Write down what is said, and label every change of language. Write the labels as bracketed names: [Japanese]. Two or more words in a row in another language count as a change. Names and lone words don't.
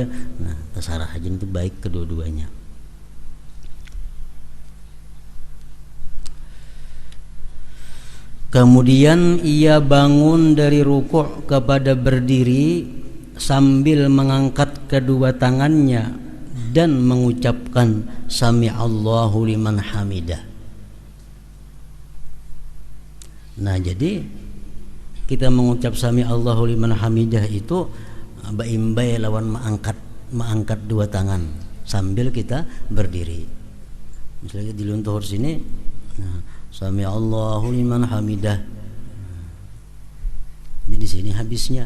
[Indonesian] Nah, terserah aja, itu baik kedua-duanya. Kemudian ia bangun dari rukuk kepada berdiri sambil mengangkat kedua tangannya dan mengucapkan [Arabic] سمع الله لمن حمده. [Banjar] Nah, jadi kita mengucap [Arabic] سمع الله لمن حمده [Banjar] itu baimbai lawan mengangkat 2 tangan sambil kita berdiri. [Indonesian] Misalnya di luntur sini, nah, [Arabic] سمع الله لمن حمده. [Indonesian] Ini di sini habisnya.